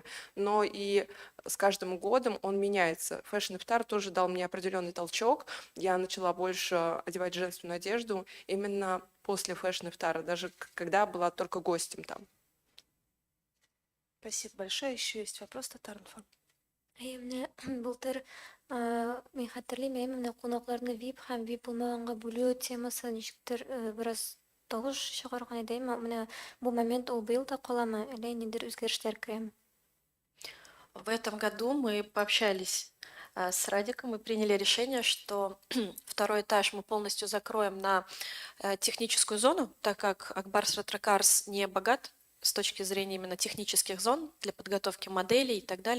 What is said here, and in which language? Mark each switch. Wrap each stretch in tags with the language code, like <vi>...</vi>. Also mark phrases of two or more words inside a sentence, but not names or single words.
<ru>Но и с каждым годом он меняется. Fashion Iftar тоже дал мне определенный толчок. Я начала больше одевать женственную одежду именно после Fashion Iftar, даже когда была только гостем там. Спасибо большое. Еще есть вопрос, Татаринфа?</ru> <tt>Менә былтыр мин хәтерлим, менә кунакларны VIP һәм VIP булмаганга бүлү темасы ничектер бераз тавыш чыгарган иде. Менә бу момент ул быел да каламы, әллә ниндидер үзгәрешләр керәме?</tt> <ru>В этом году мы пообщались с Радиком и приняли решение, что второй этаж мы полностью закроем на техническую зону, так как Акбарс Ретро Карс не богат с точки зрения именно технических зон для подготовки моделей и так далее.</ru>